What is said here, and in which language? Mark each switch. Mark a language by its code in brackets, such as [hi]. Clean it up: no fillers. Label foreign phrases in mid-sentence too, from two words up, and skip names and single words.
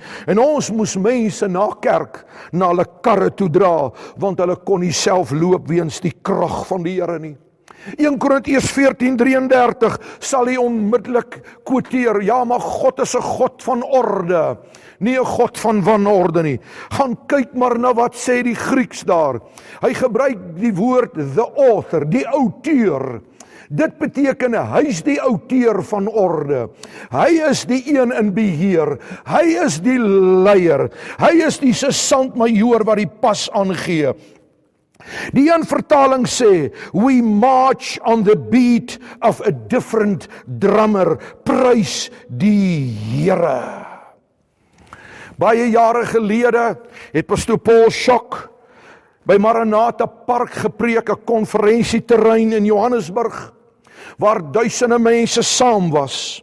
[af] En ons moes mense na kerk, na hulle karre toe dra, want hulle kon nie self loop weens die krag van die Here nie. 1 Korintiërs 14:33 sal hy onmiddellik quoteer, ja, maar God is 'n God van orde, nie 'n God van wanorde nie. Gaan kyk maar na wat sê die Grieks daar. Hy gebruik die woord [en] the author, [af] die outeur. Dit beteken, hy is die outeur van orde. Hy is die een in beheer. Hy is die leier. Hy is die sergeant-majoor wat die pas aangee. Die een vertaling sê, [en] we march on the beat of a different drummer. [af] Prys die Here. Baie jare gelede het pastoor Paul Schock by Maranatha Park gepreek, 'n konferensieterrein in Johannesburg, waar duisende mense saam was.